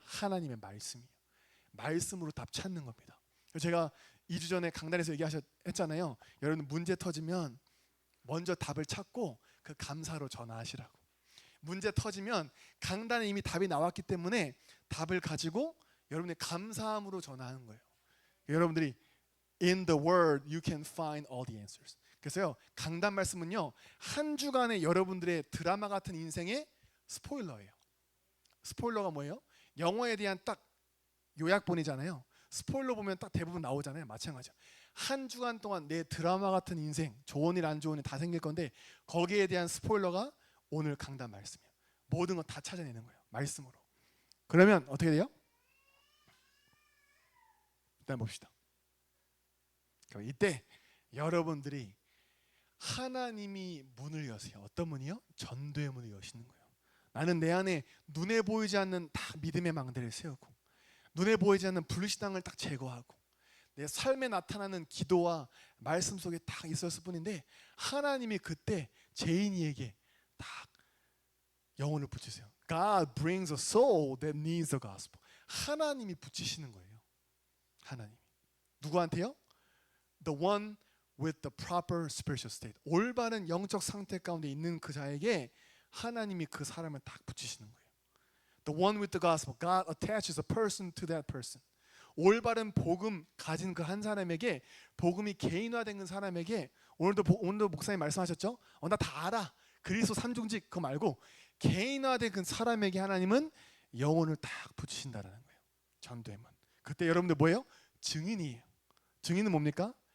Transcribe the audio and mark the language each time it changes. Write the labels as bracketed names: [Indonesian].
[Korean] 하나님의 말씀이에요. 말씀으로 답 찾는 겁니다. 제가 2주 전에 강단에서 얘기했잖아요. 여러분 문제 터지면 먼저 답을 찾고 그 감사로 전화하시라고. 문제 터지면 강단에 이미 답이 나왔기 때문에 답을 가지고 여러분의 감사함으로 전화하는 거예요. 여러분들이 [English] in the word you can find all the answers. [Korean] 그래서요 강단 말씀은요 한 주간의 여러분들의 드라마 같은 인생의 스포일러예요. 스포일러가 뭐예요? 영화에 대한 딱 요약본이잖아요. 스포일러 보면 딱 대부분 나오잖아요. 마찬가지야. 한 주간 동안 내 드라마 같은 인생, 좋은 일 안 좋은 일 다 생길 건데 거기에 대한 스포일러가 오늘 강단 말씀이에요. 모든 거 다 찾아내는 거예요. 말씀으로. 그러면 어떻게 돼요? 일단 봅시다. 그럼 이때 여러분들이 하나님이 문을 여세요. 어떤 문이요? 전도의 문을 여시는 거예요. 나는 내 안에 눈에 보이지 않는 다 믿음의 망대를 세우고 눈에 보이지 않는 불신앙을 딱 제거하고 내 삶에 나타나는 기도와 말씀 속에 딱 있었을 뿐인데 하나님이 그때 제인이에게 딱 영혼을 붙이세요. [English] God brings a soul that needs the gospel. [Korean] 하나님이 붙이시는 거예요. 하나님이. 누구한테요? [English] The one with the proper spiritual state. [Korean] 올바른 영적 상태 가운데 있는 그 자에게 하나님이 그 사람을 딱 붙이시는 거예요. [English] The one with the gospel. God attaches a person to that person. [Korean] 올바른 복음 가진 그 한 사람에게 복음이 개인화된 그 사람에게 오늘도 목사님 말씀하셨죠? 나 다 알아. 그리스도 삼중직 그거 말고 개인화된 그 사람에게 하나님은 영혼을 딱 붙이신다라는 거예요. 전도의 문. 그때 여러분들 뭐예요? 증인이에요. 증인은 뭡니까?